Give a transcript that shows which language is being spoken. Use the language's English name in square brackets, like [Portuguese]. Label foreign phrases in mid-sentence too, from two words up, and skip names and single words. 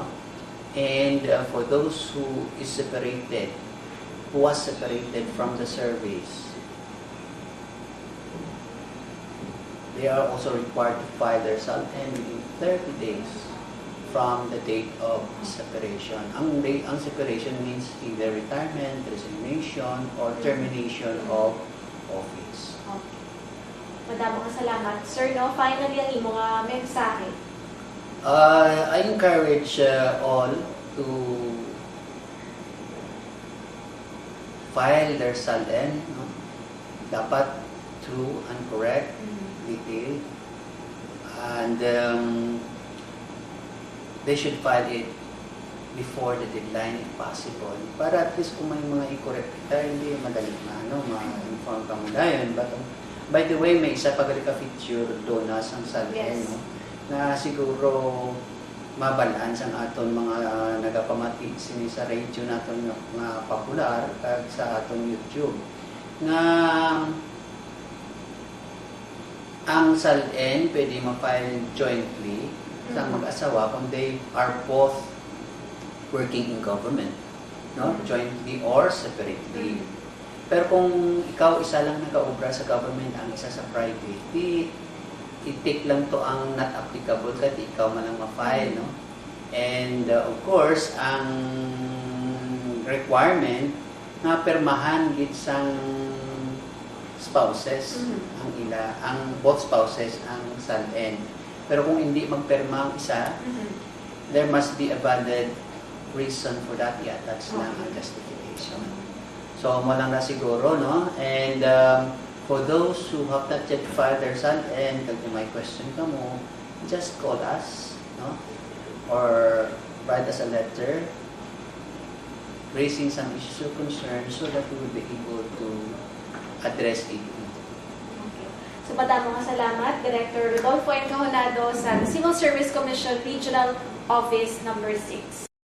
[English] And for those who was separated from the service, they are also required to file their SALN within 30 days from the date of separation. Ang separation means either retirement, resignation, or termination of office. [Hiligaynon] Okay. Madamo ka salamat. Sir, no, finally, ang imo nga mensahe. [English] I encourage all to file their SALN, no? Dapat true and correct, detailed, and they should file it before the deadline if possible. [Hiligaynon] Para [English] at least [Hiligaynon] kung may mga i-correct kita, hindi madali ma-inform ka mo dahil. [English] But by the way, [Hiligaynon] may isa pag-feature doon na sa SALN, [English] Yes. [Hiligaynon] no? Na siguro mabalance ang aton mga nagapamati sini sa radio naton nga popular kag sa aton YouTube nga ang SALN pwede ma-file jointly sa mag-asawa kung [English] they are both working in government, [Hiligaynon] no? [English] Jointly or separately. [Hiligaynon] Pero kung ikaw isa lang nag-aobra sa government, ang isa sa private, i-take lang to ang [English] not applicable [Hiligaynon] kasi ikaw man lang ma-file, no? [English] And of course, [Hiligaynon] ang requirement na permahan gid sang spouses ang [English] both spouses [Hiligaynon] ang SALN. Pero kung hindi magperma ang isa, [English] there must be a valid reason for that. [Hiligaynon] I-attach lang ang justification. So, mo lang na siguro, no? [English] And for those who have not yet filed their SALN, [Hiligaynon] kag may question ka mo, [English] just call us, no? Or write us a letter raising some issues or concerns so that we will be able to address it. Okay. So, [Hiligaynon] madamo nga salamat, Director Rodolfo Encajonado sa Civil Service Commission Regional Office number 6.